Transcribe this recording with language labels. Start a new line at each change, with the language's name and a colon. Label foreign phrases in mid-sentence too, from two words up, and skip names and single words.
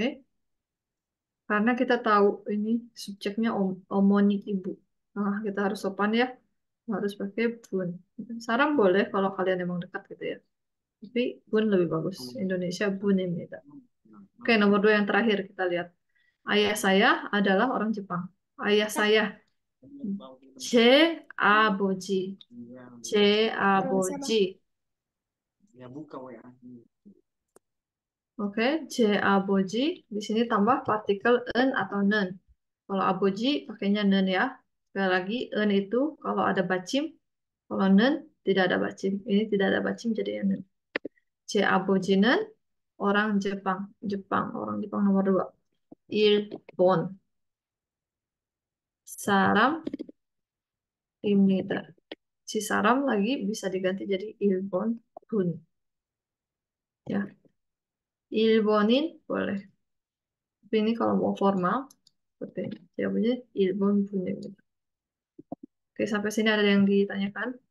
Indonesian: Karena kita tahu ini subjeknya omonik ibu. Nah, kita harus sopan ya. Harus pakai bun. Saram boleh kalau kalian emang dekat gitu ya. Tapi bun lebih bagus. Indonesia
Korean: 분 입니다.
Indonesian: Oke, nomor dua yang terakhir kita lihat. Ayah saya adalah orang Jepang. Ayah saya,
Korean: 제 아버지, 제
Indonesian: Sama-sama.
Korean: 아버지. Oke, 제 아버지.
Indonesian: Di sini tambah partikel en atau nen. Kalau abuji pakainya nen ya. Sekali lagi, en itu kalau ada bacim, kalau nen tidak ada bacim. Ini tidak ada bacim jadi ya nen.
Korean: 제 아버지는
Indonesian: orang Jepang. Jepang, orang Jepang nomor dua.
Korean: 일본 사람입니다.
Indonesian: Si saram lagi bisa diganti jadi
Korean: 일본 분.
Indonesian: Ya, ilbonin boleh. Tapi ini kalau mau formal, seperti ini. Jawabannya
Korean: 일본 분.
Indonesian: Gitu. Oke, sampai sini ada yang ditanyakan?